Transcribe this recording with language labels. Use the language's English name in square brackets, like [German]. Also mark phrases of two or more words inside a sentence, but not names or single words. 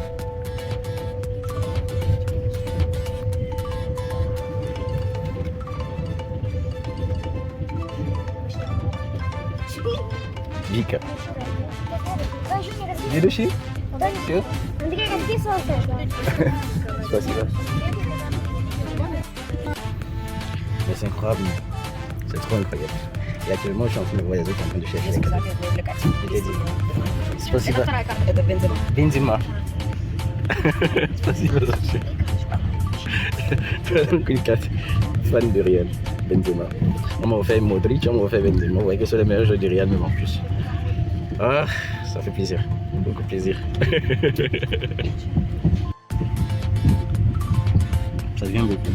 [Russian] Вика. Следующий? Все? Андрей, расписывался. Спасибо. [French] Mais c'est incroyable. C'est trop incroyable. Et actuellement, je suis en train de voir les autres en train de chercher les cadeaux. [Russian] Спасибо. Это вторая карта, это Бензима. Бензима. Спасибо за все. [French] Une carte fan de Real. Benzema. On m'a offert Modric, on m'a offert Benzema. Vous voyez que c'est le meilleur joueur du Real, même en plus. Ah, ça fait plaisir. Beaucoup plaisir. Ça devient beaucoup.